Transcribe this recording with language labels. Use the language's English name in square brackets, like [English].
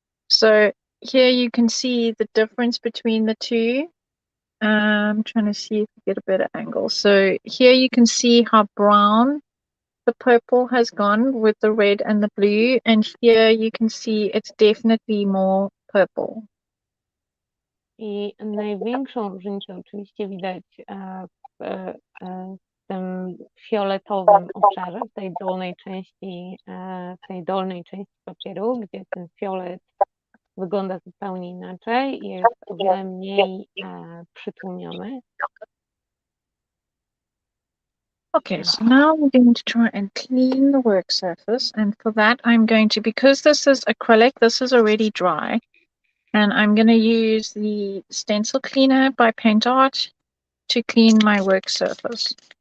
[English] So here you can see the difference between the two. I'm trying to see if you get a better angle. So here you can see how brown the purple has gone with the red and the blue, and here you can see it's definitely more purple. [Polish] I największą różnicę oczywiście widać w tym fioletowym obszarze, w tej dolnej części papieru, gdzie ten fiolet wygląda zupełnie inaczej i jest o wiele mniej przytłumiony. [English] Okay, so now I'm going to try and clean the work surface, and for that I'm going to, because this is acrylic, this is already dry, and I'm going to use the stencil cleaner by Paint Art to clean my work surface.